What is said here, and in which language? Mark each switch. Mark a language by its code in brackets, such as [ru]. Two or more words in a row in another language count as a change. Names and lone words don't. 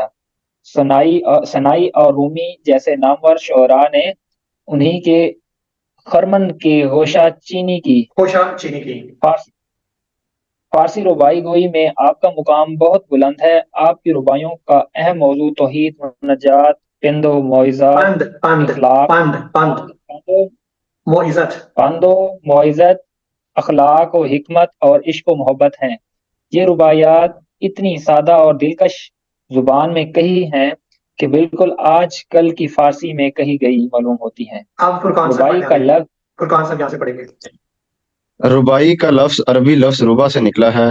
[ur] سنائی اور رومی جیسے نامور شعراء نے انہی کے خرمن کے گوشہ چینی کی فارسی ربائی گوئی میں آپ کا مقام بہت بلند ہے. آپ کی ربائیوں کا اہم موضوع توحید، مناجات، پند و موعظات، اخلاق و حکمت اور عشق و محبت ہیں. یہ رباعیات اتنی سادہ اور دلکش زبان میں کہی ہیں کہ بالکل آج کل کی فارسی میں کہی گئی معلوم ہوتی ہیں. ربائی کا ربائی کا لفظ عربی لفظ ربا سے نکلا ہے.